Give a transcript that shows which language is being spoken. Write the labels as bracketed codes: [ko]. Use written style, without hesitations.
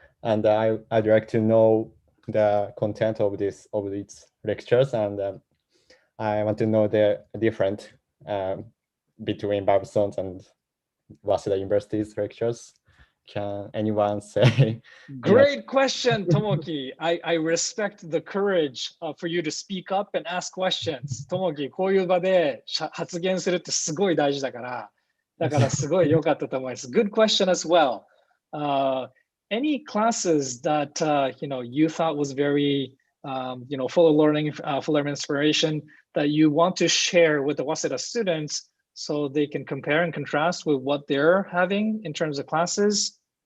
[en] And I'd like to know the content of these lectures, and I want to know the different between BABSON and WASEDA University's lectures. Can anyone say? Great question, Tomoki. I respect the courage for you to speak up and ask questions. [ja] Tomoki, こういう場で発言するってすごい大事だから、だからすごい良かったと思います。 [en] Good question as well. Any classes that you thought was very full of learning, full of inspiration that you want to share with the WASEDA students so they can compare and contrast with what they're having in terms of classes?